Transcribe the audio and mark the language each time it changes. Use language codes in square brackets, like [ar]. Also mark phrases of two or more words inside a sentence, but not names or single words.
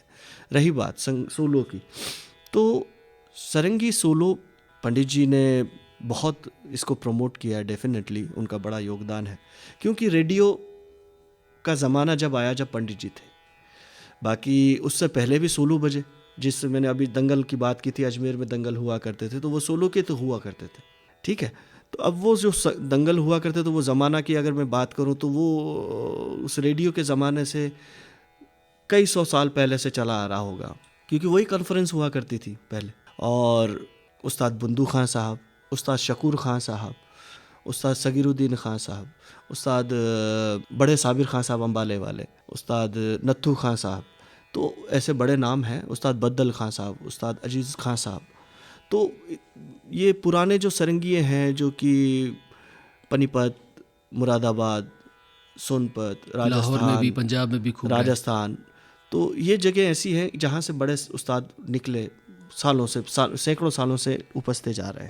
[hi] रही बात सोलो की, तो सारंगी सोलो पंडित जी ने बहुत इसको प्रमोट किया है, डेफिनेटली उनका बड़ा योगदान है, क्योंकि रेडियो का ज़माना जब आया जब पंडित जी थे, बाकी उससे पहले भी सोलो बजे, जिससे मैंने अभी दंगल की बात की थी, अजमेर में दंगल हुआ करते थे तो वो सोलो के तो हुआ करते थे, ठीक है। तो अब वो जो दंगल हुआ करते तो वो ज़माना की अगर मैं बात करूँ तो वो उस रेडियो के ज़माने से कई 100 साल पहले से चला आ रहा होगा, क्योंकि वही कॉन्फ्रेंस हुआ करती थी पहले। और उस्ताद बुंदू खां साहब, उस्ताद शकूर खां साहब, उस्ताद सगीरुद्दीन खां साहब, उस्ताद बड़े साबिर खां साहब अम्बाले वाले, उस्ताद नत्थू खां साहब, तो ऐसे बड़े नाम हैं, उस्ताद बद्दल खां साहब, उस्ताद अजीज़ खां साहब। तो ये पुराने जो सरंगिए हैं जो कि पनीपत, मुरादाबाद, सोनपत, लाहौर में भी, पंजाब में भी खूब राजस्थान, तो ये जगह ऐसी हैं जहाँ से बड़े उस्ताद निकले, सालों से सैकड़ों सालों से उपजते जा रहे हैं।